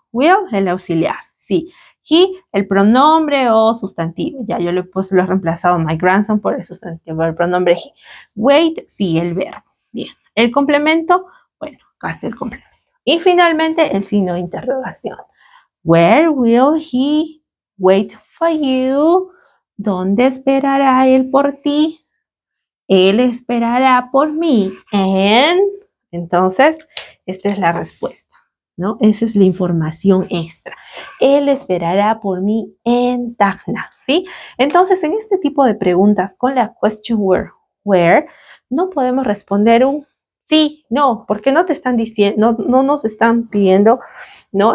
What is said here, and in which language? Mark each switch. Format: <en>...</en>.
<es>Will, el auxiliar, sí. He, el pronombre o sustantivo. Ya yo lo he reemplazado</es> <en>my grandson</en> <es>por el sustantivo, el pronombre he. Wait, sí, el verbo. Bien. El complemento, bueno, casi el complemento. Y finalmente el signo de interrogación.</es> <en>Where will he wait for you?</en> <es>¿Dónde esperará él por ti? Él esperará por mí entonces, esta es la respuesta, ¿no? Esa es la información extra. Él esperará por mí en Tacna, ¿sí? Entonces, en este tipo de preguntas con la</es> <en>question where,</en> <es>no podemos responder un sí, no, porque no te están diciendo, no nos están pidiendo, ¿no?</es>